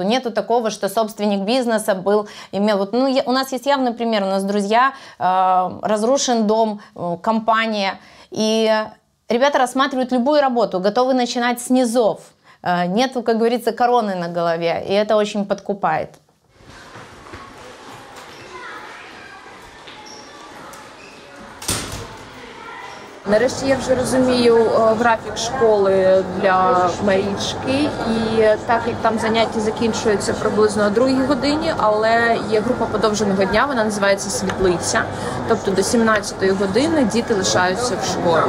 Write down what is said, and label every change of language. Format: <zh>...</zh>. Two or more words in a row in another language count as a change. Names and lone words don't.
<ru>Нету такого, что собственник бизнеса имел... Вот, у нас есть явный пример. У нас, друзья, разрушен дом, компания. И ребята рассматривают любую работу, готовы начинать с низов. Нету, как говорится, короны на голове. И это очень подкупает.</ru> <uk>Нарешті я вже розумію графік школи для Марічки, і так як там заняття закінчуються приблизно о 2 годині, але є група подовженого дня, вона називається «Світлиця», тобто до 17 години діти лишаються в школі.</uk>